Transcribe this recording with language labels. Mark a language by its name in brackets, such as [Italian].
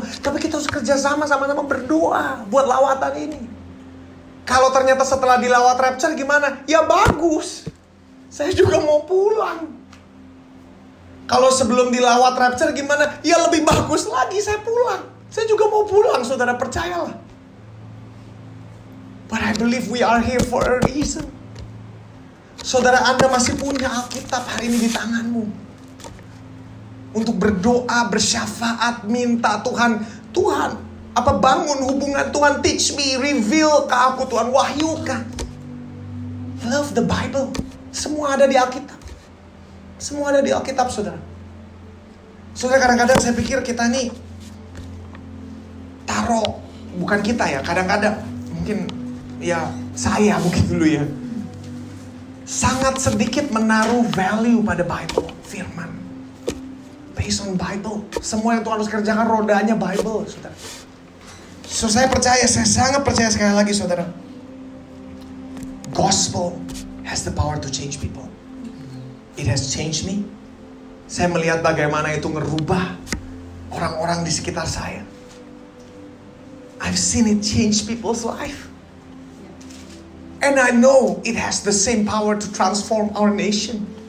[Indonesian] Tapi kita harus kerja sama-sama berdoa buat lawatan ini. Kalau ternyata setelah dilawat rapture gimana? Ya bagus. Saya juga mau pulang. Kalau sebelum dilawat rapture gimana? Ya lebih bagus lagi, saya pulang. Saya juga mau pulang, saudara, percayalah. [English] But I believe we are here for a reason. [Indonesian] Saudara, Anda masih punya Alkitab hari ini di tanganmu. Untuk berdoa, bersyafaat, minta Tuhan, bangun hubungan Tuhan, [English] teach me, reveal [Indonesian] ke aku Tuhan, wahyukan. [English] Love the Bible. [Indonesian] Semua ada di Alkitab. Semua ada di Alkitab, saudara. Saudara, kadang-kadang saya pikir kita nih taruh, bukan kita ya, kadang-kadang mungkin ya saya mungkin dulu ya, sangat sedikit menaruh value pada Bible, firman. [English] Based on Bible. [Indonesian] Semua yang Tuhan harus kerjakan rodanya Bible, saudara. So saya sangat percaya sekali lagi, saudara. [English] Gospel has the power to change people. It has changed me. [Indonesian] Saya melihat bagaimana itu ngerubah orang-orang di sekitar saya. [English] I've seen it change people's life. And I know it has the same power to transform our nation.